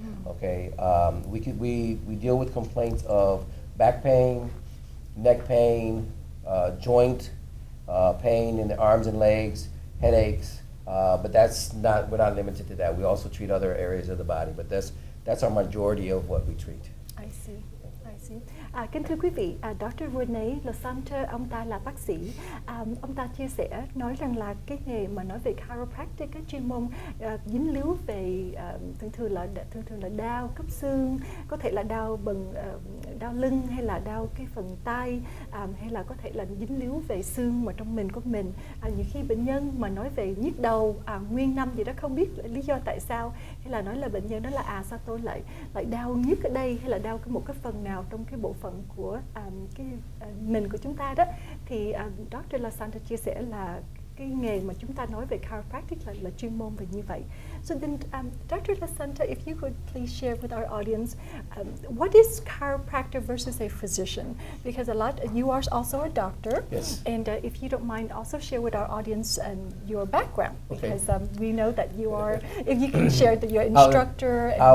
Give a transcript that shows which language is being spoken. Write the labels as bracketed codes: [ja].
[en] Okay, we deal with complaints of back pain, neck pain, joint pain in the arms and legs, headaches, but we're not limited to that. We also treat other areas of the body, but that's our majority of what we treat. I see. [vi] Kính thưa quý vị, Dr. Renee Lasanta, ông ta là bác sĩ. Ông ta chia sẻ nói rằng là cái nghề mà nói về chiropractic, cái chuyên môn dính líu về thường thường là đau khớp xương, có thể là đau đau lưng, hay là đau cái phần tay, hay là có thể là dính líu về xương mà trong mình của mình. Nhiều khi bệnh nhân mà nói về nhức đầu nguyên năm gì đó, không biết lý do tại sao, hay là nói là bệnh nhân đó là sao tôi lại đau nhức ở đây, hay là đau một cái phần nào trong cái bộ phận của mình của chúng ta đó, thì Dr. Lasanta chia sẻ là cái nghề mà chúng ta nói về chiropractic là chuyên môn về như vậy. [en] So then, Dr. Lasanta, if you could please share with our audience, what is chiropractor versus a physician? Because you are also a doctor. Yes. And if you don't mind, also share with our audience your background, because we know that you are, if you can share that you're an instructor.